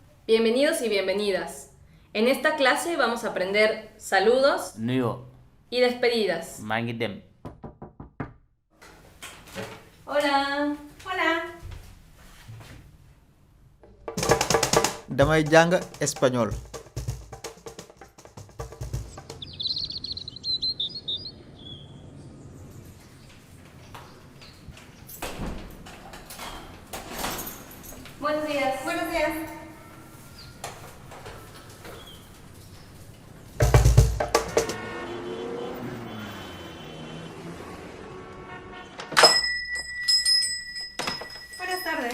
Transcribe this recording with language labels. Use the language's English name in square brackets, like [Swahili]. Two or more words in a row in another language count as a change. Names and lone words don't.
[Spanish] Bienvenidos y bienvenidas. En esta clase vamos a aprender saludos [Wolof] nuyo [Spanish] y despedidas. [Wolof] maa ngi dem. [Spanish] Hola. Hola. [Wolof] damay jàng espagnol. [Spanish] Buenos días. Buenos días. Buenas tardes.